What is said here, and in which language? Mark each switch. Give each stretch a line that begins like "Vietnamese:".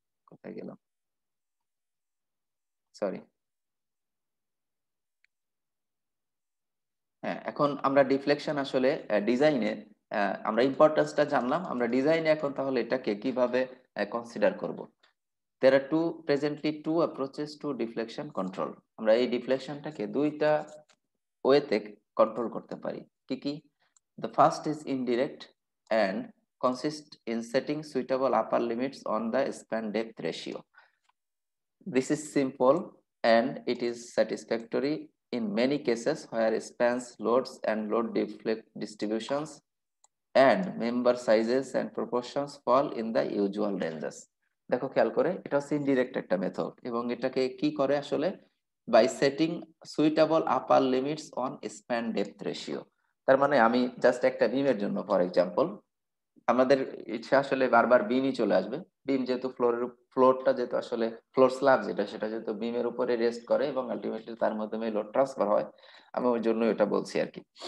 Bangla: কোথায় গেলাম, সরি। হ্যাঁ, এখন আমরা ডিফ্লেকশন আসলে ডিজাইনে আমরা ইম্পর্টেন্সটা জানলাম, আমরা ডিজাইনে এখন তাহলে এটাকে কিভাবে কনসিডার করব।
English: There are presently two approaches to deflection control.
Bangla: আমরা এই ডিফ্লেকশনটাকে দুইটা ওয়েতে কন্ট্রোল করতে পারি। কি কি?
English: The first is indirect and consists in setting suitable upper limits on the span depth ratio. This is simple and it is satisfactory in many cases where spans, loads and load distributions and member sizes and proportions fall in the usual ranges.
Bangla: দেখো খেয়াল করে, এটা হচ্ছে indirect একটা method, এবং এটাকে কি করে আসলে
English: By setting suitable upper limits on span depth ratio.
Bangla: তার মানে আমি জাস্ট একটা বিমের জন্য ফর এক্সাম্পল, আমাদের ইচ্ছা আসলে বারবার বিমই চলে আসবে। বিম যেহেতু ফ্লোরটা যেহেতু আসলে ফ্লোর স্ল্যাব যেটা সেটা যেহেতু বিমের উপরে রেস্ট করে এবং আলটিমেটলি তার মাধ্যমে লোড ট্রান্সফার হয়, আমি ওই জন্য এটা বলছি আর কি।